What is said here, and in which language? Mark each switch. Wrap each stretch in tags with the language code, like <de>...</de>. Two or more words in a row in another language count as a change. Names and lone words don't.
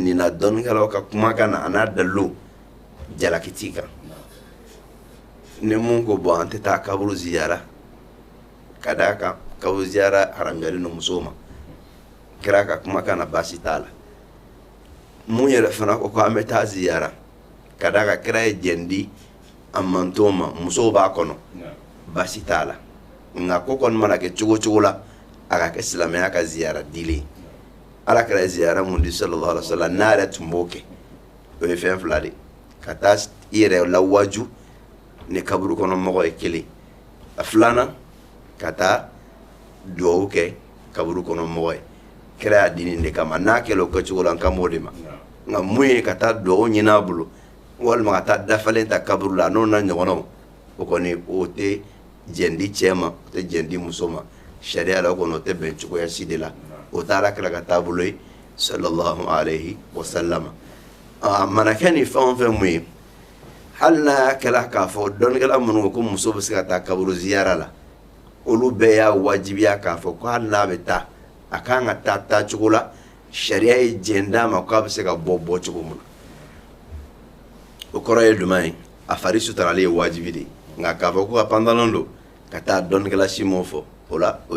<bm>nin na dɔnnikɛlaw ka kumakan na a n'a dalilu jalakiti kan ni mun ko bɔn an tɛ taa kaburu ziyara ka d'a kan kaburu ziyara haramuyalen don musow ma kira ka kumakan na baasi t'a la mun yɛrɛ fana ko an bɛ taa ziyara ka d'a kan kira ye jɛn di a mantonw ma musow b'a kɔnɔ baasi t'a la nka ko kɔni mana kɛ cogo cogo la a ka kɛ silamɛya ka ziyara dilen ala kira ziyara mun di</bm> <ar>صلى الله عليه وسلم</ar> <bm>na yɛrɛ tun b'o kɛ o ye fɛn fila de ka taa i yɛrɛ lawaju ni kaburu kɔnɔ mɔgɔ ye kelen a filanan ka taa duwawu kɛ kaburu kɔnɔ mɔgɔ ye kira y'a di nin de kama n'a kɛla o kɛcogo la an kan b'o de ma nka mun ye ka taa duwawu ɲini a bolo walima ka taa dafalen ta kaburu la n'o na ɲɔgɔnnaw o kɔni o tɛ jɛn di cɛ ma o tɛ jɛn di muso ma sariya la o kɔni o tɛ bɛn cogoya si de la o taara kira ka taabolo ye</bm> <ar>صلى الله عليه وسلم</ar> <bm>mana kɛ ni fɛn o fɛn mun ye hali n'a kɛla k'a fɔ dɔnnikɛla minnu ko muso bɛ se ka taa kaburu ziyara la olu bɛɛ y'a wajibiya k'a fɔ ko hali n'a bɛ taa a kan ka taa taacogo la sariya ye jɛn d'a ma k'a bɛ se ka bɔ cogo min na o kɔrɔ ye jumɛn ye a fari suturali ye wajibi de nka k'a fɔ ko ka pantalon don ka taa dɔnnikɛla si m'o fɔ o la o</bm>